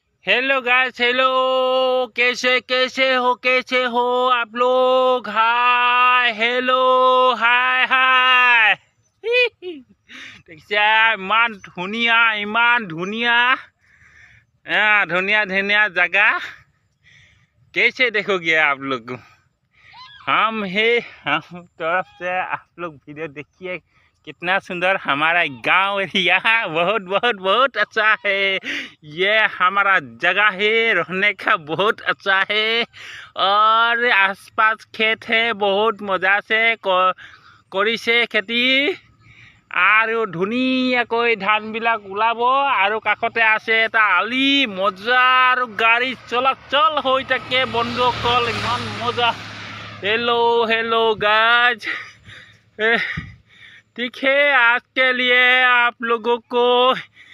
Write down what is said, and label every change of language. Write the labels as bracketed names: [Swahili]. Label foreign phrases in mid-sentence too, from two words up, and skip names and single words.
[English] hello guys, [Hindi] हेलो। कैसे हो आप लोग? [English] hi, hello, hi hi. [Assamese] দেখিছা ইমান ধুনীয়া ধুনীয়া जगह। [Hindi] कैसे देखोगे आप लोग? हम तरफ से आप लोग वीडियो देखिए। कितना सुंदर हमारा गांव एरिया, बहुत बहुत बहुत अच्छा है। ये हमारा जगह है, रहने का बहुत अच्छा है। और आसपास खेत है, बहुत मजा से [Assamese] কৰিছে খেতি। আৰু ধুনীয়াকৈ ধানবিলাক ওলাব। আৰু কাষতে আছে এটা আলি, মজা। আৰু গাড়ী চলাচল হৈ থাকে বন্ধুসকল, ইমান মজা। [English] hello guys. [Hindi] ठीक है, आज के लिए आप लोगों को